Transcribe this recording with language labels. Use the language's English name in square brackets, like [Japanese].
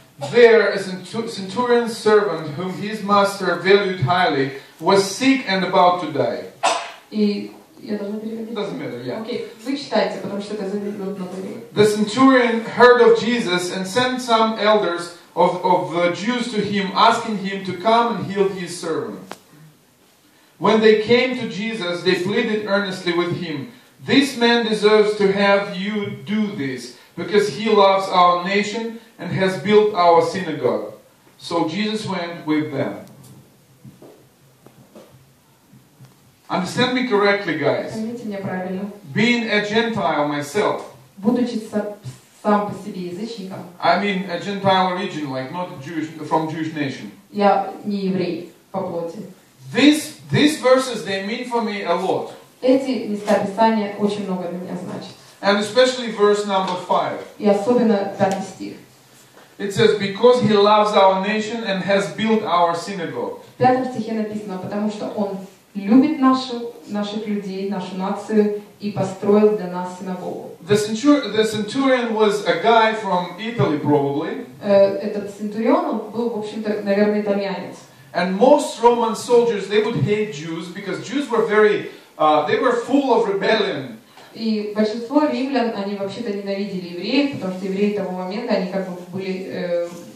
[English] There, a centurion's servant, whom his master valued highly, was sick and about to die. [Russian] И я должна переводить? [English] Doesn't matter, yeah. [Russian] Окей, вы читайте, потому что это займет много времени. [English] The centurion heard of Jesus and sent some elders of the Jews to him, asking him to come and heal his servant. When they came to Jesus, they pleaded earnestly with him, "This man deserves to have you do this, because he loves our nation and has built our synagogue." So Jesus went with them. Understand me correctly, guys. [Russian] Поймите меня правильно. [English] Being a Gentile myself, [Russian] Будучи сам по себе язычником, [English] I mean a Gentile origin, like not a Jewish, from Jewish nation. [Russian] я не еврей по плоти. [English] These verses, they mean for me a lot. [Russian] Эти места Писания очень много для меня значат. [English] And especially verse number 5. [Russian] И особенно 5 стих. [English] It says, because he loves our nation and has built our synagogue. [Russian] В 5 стихе написано, потому что он любит наших людей, нашу нацию и построил для нас синагогу. [English] The centurion was a guy from Italy, probably. [Russian] Этот центурион, он был, в общем-то, наверное, итальянец. [English] And most Roman soldiers, they would hate Jews because Jews were they were full of rebellion. [Russian] И большинство римлян, они вообще-то ненавидели евреев, потому что евреи того момента, они как бы были...